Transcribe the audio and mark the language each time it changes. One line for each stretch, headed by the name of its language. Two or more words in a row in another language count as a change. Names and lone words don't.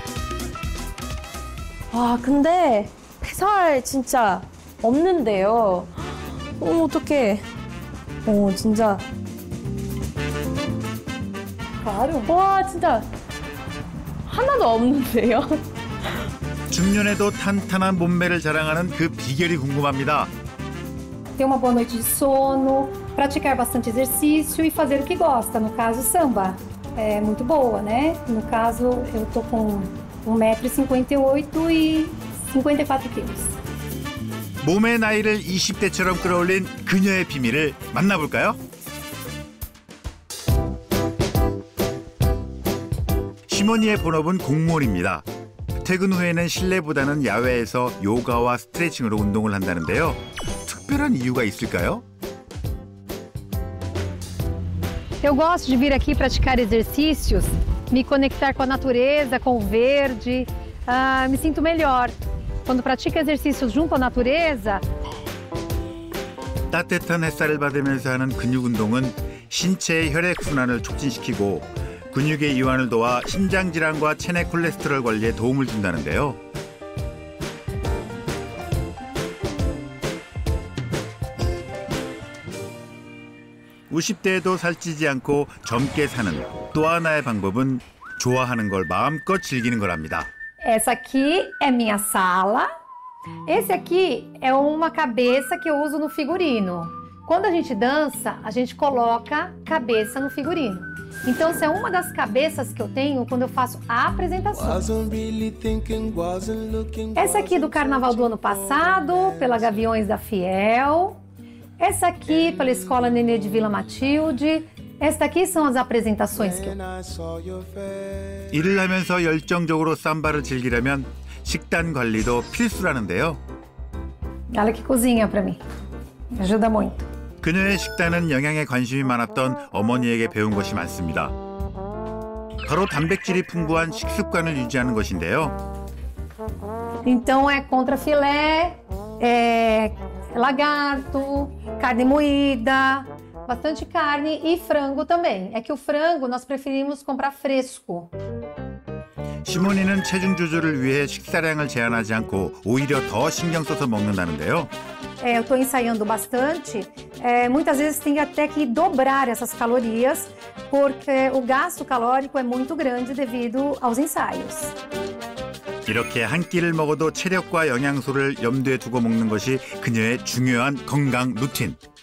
Korean: 와, 근데 살 진짜 없는데요. 어떡해. 진짜. 와, 진짜 하나도 없는데요. 중년에도 탄탄한 몸매를 자랑하는 그 비결이 궁금합니다.
Portuguese: Ter uma boa noite de sono, praticar bastante exercício e fazer o que gosta, no caso samba. É muito boa, né? No caso, eu tô com 1,58m e 54kg.
Korean: 몸의 나이를 20대처럼 끌어올린 그녀의 비밀을 만나볼까요? 시모니의 본업은 공무원입니다. 퇴근 후에는 실내보다는 야외에서 요가와 스트레칭으로 운동을 한다는데요. 특별한 이유가 있을까요?
Portuguese: Eu gosto de vir aqui praticar exercícios, me conectar com a natureza, com o verde. Me sinto melhor. Quando pratico exercícios junto à natureza.
Korean: 따뜻한 햇살을 받으면서 하는 근육 운동은 신체의 혈액순환을 촉진시키고 근육의 이완을 도와 심장 질환과 체내 콜레스테롤 관리에 도움을 준다는데요. (50대에도) 살찌지 않고 젊게 사는 또 하나의 방법은 좋아하는 걸 마음껏 즐기는 거랍니다.
Portuguese: Essa aqui é minha sala. Esse aqui é uma cabeça que eu uso no figurino. Quando a gente dança, a gente coloca cabeça no figurino. Então, essa é uma das cabeças que eu tenho quando eu faço a apresentação. Essa aqui é do carnaval do ano passado, pela Gaviões da Fiel. Essa aqui pela Escola Nenê de Vila Matilde. Esta aqui são as apresentações que eu...
Korean: 일을 하면서 열정적으로 삼바를 즐기려면 식단 관리도 필수라는데요.
Portuguese: Ela que cozinha para mim. Me ajuda muito.
Korean: 그녀의 식단은 영양에 관심이 많았던 어머니에게 배운 것이 많습니다. 바로 단백질이 풍부한 식습관을 유지하는 것인데요.
Portuguese: Então é contra filé, lagarto, carne moída, bastante carne e frango também. É que o frango nós preferimos comprar fresco.
Korean: 시모니는 체중 조절을 위해 식사량을 제한하지 않고 오히려 더 신경 써서 먹는다는데요.
Portuguese: Eu estou ensaiando bastante. Muitas vezes tem até que dobrar essas calorias, porque o gasto calórico é muito grande devido aos ensaios.
Korean: 이렇게 한 끼를 먹어도 체력과 영양소를 염두에 두고 먹는 것이 그녀의 중요한 건강 루틴.